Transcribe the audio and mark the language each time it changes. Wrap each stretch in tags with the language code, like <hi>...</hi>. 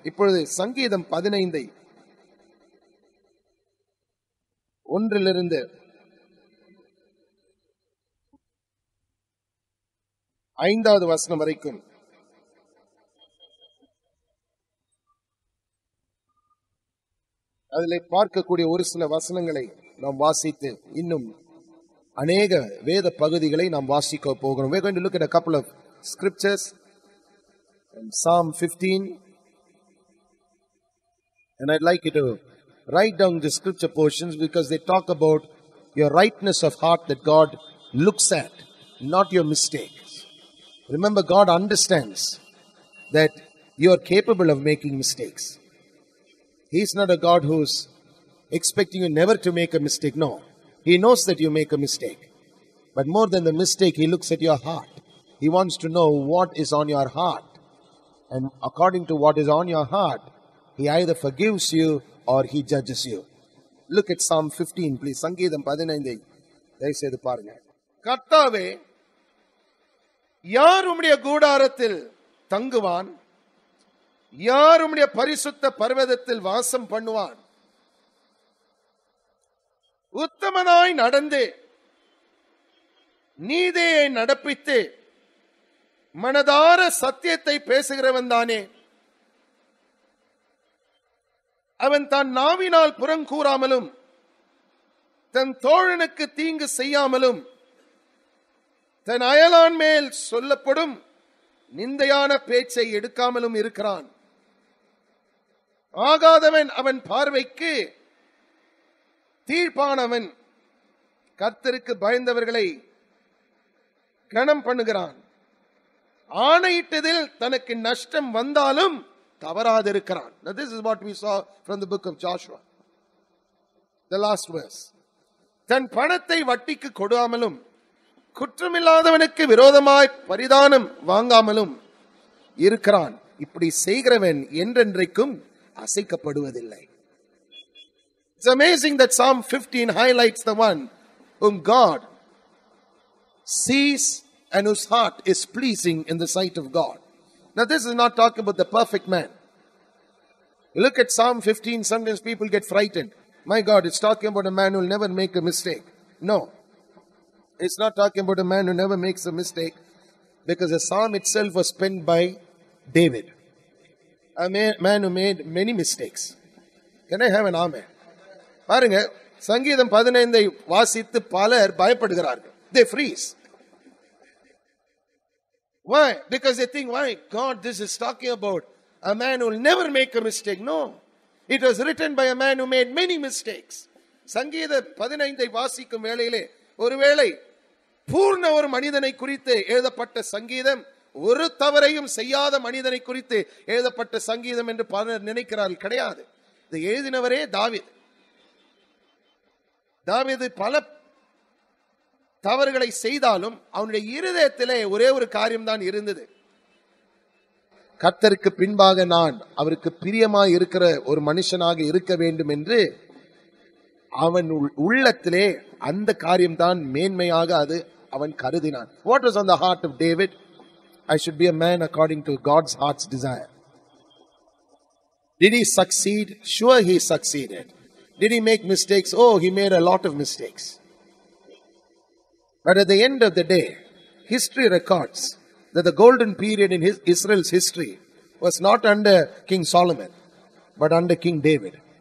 <ta>இப்பொழுது சங்கீதம் 15 1 5வது வசனம் வரைக்கும். அதிலே பார்க்கக்கூடிய ஒரு சில வசனங்களை நாம் வாசித்து இன்னும் அநேக வேத பகுதிகளை நாம் வாசிக்க போகிறோம்.</ta> <en>We're going to look at a couple of scriptures. Psalm 15. And I'd like you to write down the scripture portions because they talk about your rightness of heart that God looks at, not your mistakes. Remember, God understands that you are capable of making mistakes. He's not a God who's expecting you never to make a mistake. No. He knows that you make a mistake. But more than the mistake, He looks at your heart. He wants to know what is on your heart. And according to what is on your heart, He either forgives you or He judges you. Look at Psalm 15, please.</en> <ta>சங்கீதம் 15 தயவு செய்து பாருங்க. கர்த்தாவே, யார் உம்முடைய கூடாரத்தில் தங்குவான்? யார் உம்முடைய பரிசுத்த பர்வதத்தில் வாசம் பண்ணுவான்? உத்தமனாய் நடந்து நீதியை நடப்பித்து மனதார சத்தியத்தை பேசுகிறவன் தானே. அவன் தன் நாவினால் புறங்கூறாமலும் தன் தோழனுக்கு தீங்கு செய்யாமலும் தன் அயலான் மேல் சொல்லப்படும் நிந்தையான பேச்சை எடுக்காமலும் இருக்கிறான். ஆகாதவன் அவன் பார்வைக்கு தீர்ப்பானவன். கர்த்தருக்கு பயந்தவர்களை கனம் பண்ணுகிறான். ஆணையிட்டதில் தனக்கு நஷ்டம் வந்தாலும் தவறாதிருக்கிறான்.</ta> <en>Now this is what we saw from the book of Joshua. The last verse.</en> <ta>தன் பணத்தை வட்டிக்கு கொடாமலும் குற்றமில்லாதவனுக்கு விரோதமாய் பரிதானம் வாங்காமலும் இருக்கிறான். இப்படி செய்கிறவன் என்றென்றைக்கும் அசைக்கப்படுவதில்லை.</ta> <en>It's amazing that Psalm 15 highlights the one whom God sees and whose heart is pleasing in the sight of God. Now this is not talking about the perfect man. You look at Psalm 15, sometimes people get frightened. My God, it's talking about a man who will never make a mistake. No. It's not talking about a man who never makes a mistake, because the psalm itself was penned by David, a man who made many mistakes. Can I have an amen?</en> <ta>பாருங்க, சங்கீதம் 15 வாசித்து பலர் பயப்படுகிறார்கள்.</ta> <en>They freeze. Why? Because they think, why? God, this is talking about a man who will never make a mistake. No. It was written by a man who made many mistakes.</en> <ta>சங்கீத 15 வாசிக்கும் வேளையிலே ஒருவேளை பூர்ண ஒரு மனிதனை குறித்து எழுதப்பட்ட சங்கீதம், ஒரு தவறையும் செய்யாத மனிதனை குறித்து எழுதப்பட்ட சங்கீதம் என்று பலர் நினைக்கிறார்கள். கிடையாது. இதை எழுதினவரே தாவீது. தாவீது பல தவறுகளை செய்தாலும் அவனுடைய இருதயத்திலே ஒரே ஒரு காரியம்தான் இருந்தது. கர்த்தருக்கு பின்பாக நான் அவருக்கு பிரியமாய் இருக்கிற ஒரு மனுஷனாக இருக்க வேண்டும் என்று அவன் உள்ளத்திலே அந்த காரியம்தான் மேன்மையாக அது அவன் கருதினான்.</ta> <en>What was on the heart of David? I should be a man according to God's heart's desire. Did he succeed? Sure, he succeeded. Did he make mistakes? Oh, he made a lot of mistakes. But at the end of the day, history records that the golden period in Israel's history was not under King Solomon, but under King David.</en>